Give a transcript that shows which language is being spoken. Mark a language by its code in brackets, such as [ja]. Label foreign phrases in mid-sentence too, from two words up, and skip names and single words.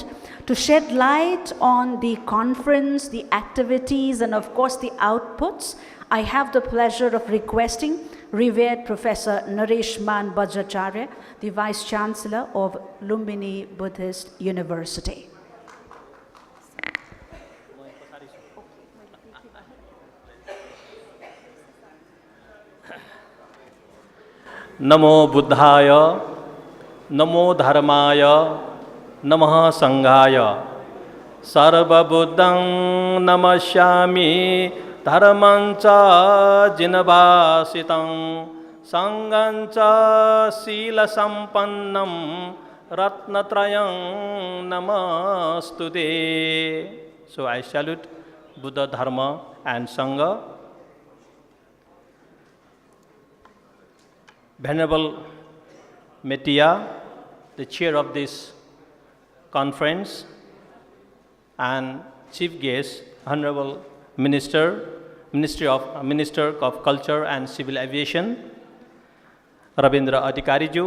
[en] To shed light on the conference, the activities, and of course the outputs, I have the pleasure of requesting revered Professor Nareshman Bajracharya, the Vice Chancellor of Lumbini Buddhist University. [pi] Namo Buddhaya, Namo Dharmaya, Namaha Sanghaya, Sarva Buddhang Namasyami, Dharmancha Jinabhasitam, Sanghancha Sila Sampannam, Ratnatrayam Namastude. [en] So I salute Buddha, Dharma and Sangha. Venerable Metia, the chair of this conference, and chief guest, Honorable Minister of Culture and Civil Aviation, Rabindra Adhikariju.